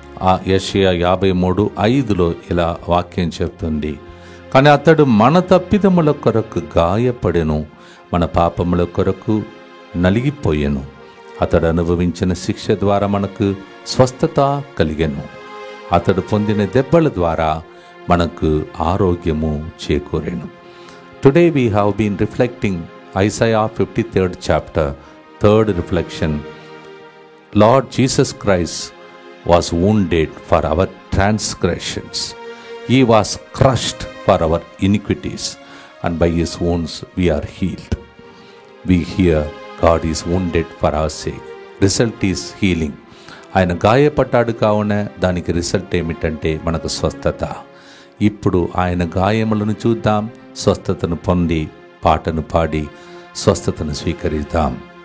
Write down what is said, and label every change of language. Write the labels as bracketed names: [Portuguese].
[Telugu] ఆ యెషయా 53:5లో ఇలా వాక్యం చెప్తుంది, కానీ అతడు మన తప్పిదముల కొరకు గాయపడెను, మన పాపముల కొరకు నలిగిపోయెను, అతడు అనుభవించిన శిక్ష ద్వారా మనకు స్వస్థత కలిగెను, అతడు పొందిన దెబ్బల ద్వారా మనకు ఆరోగ్యము చేకూరెను. [English] Today we have been reflecting Isaiah 53rd chapter, 3rd reflection. Lord Jesus Christ was wounded for our transgressions. He was crushed for our iniquities, and by his wounds we are healed. We hear God is wounded for our sake. Result is healing. [Telugu] ఆయన గాయపడ్డాడు కావున దానికి result ఏమిటంటే మనకు స్వస్థత. ఇప్పుడు ఆయన గాయములను చూద్దాం, స్వస్థతను పొంది పాటను పాడి స్వస్థతను స్వీకరిద్దాం.